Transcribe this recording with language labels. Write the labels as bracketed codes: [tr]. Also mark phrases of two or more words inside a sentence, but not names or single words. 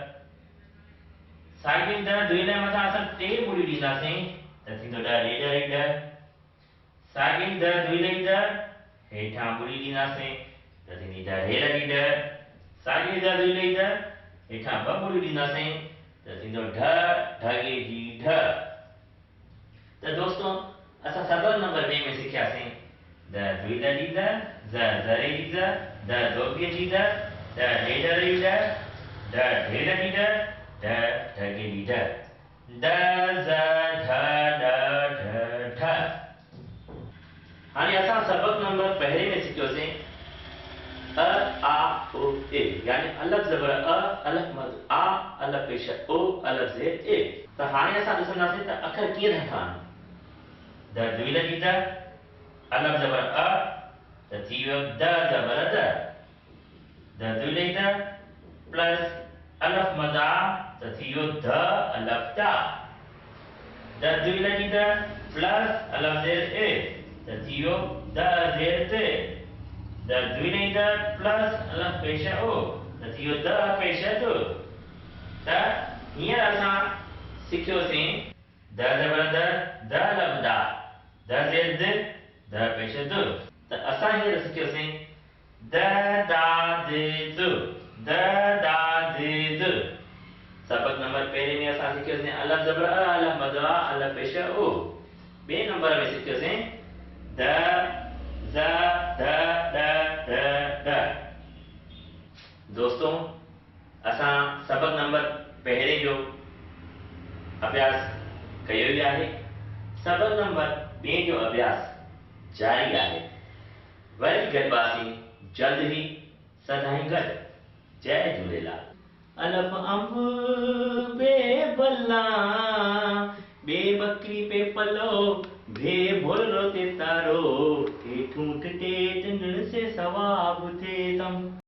[sd] साॻी द दुइल जे मथां असां 3 ॿुड़ियूं ॾींदासीं त थींदो ड ॾेढ ड साॻी द दुइल जी द हेठां ॿुड़ी ॾींदासीं त थींदी द ढेर जी ड साॻी द दुइल जी द हेठां ॿ ॿुड़ियूं ॾींदासीं त थींदो ढ ढगे जी ढ। त दोस्तों असां सबक नंबर 2 में सिखियासीं द दुइल जी द ज़रे जी द दोबीअ जी द ॾेढ जी द ढेर जी द ढगे जी ढ द ज़ ढ ड ढ ठ। हाणे असां सबक नंबर पहले में सिखियोसीं अ आ ओ ए यानी अलफ ज़बर अ, अलफ मद आ, अलफ पेश ओ, अलफ ज़ेर ए। त हाणे असां ॾिसंदासीं त अखर कीअं था ठहनि। द दुइल जी द अलफ ज़बर अ त थी वियो द ज़बर द दुइल जी द प्लस अलफ मद आ त थी वियो द अलफ दा द दुइल जी द प्लस अलफ ज़ेर ए त थी वियो द ज़ेर ते द दुइल जी द प्लस अलफ पेश ओ त थी वियो द पेश दो। त हींअर असां सिखियोसीं द ज़बर द अलफ दा द ज़ेर द पेश दो। त असां हींअर सिखियोसीं द दा दे दो द दा दे दो। सबक नंबर पहले में असां सिखियोसीं अलफ ज़बर अ, अलफ मद आ, अलफ पेश ओ। बे नंबर में सिखियोसीं द ज़ द ड। दोस्तों असां सबक नंबर पहले जो अभ्यास कयो ई आहे। सबक नंबर 2 जो अभ्यास जारी आहे। वरी गॾिबासीं जल्द ई सदाईं गॾु। जय झूलेलाल। अलफ अंब बे बल्ला बे बकरी पे पलो बे भोरो ते तारो ठे ठूठ टे चंदन से सवाब थे तम।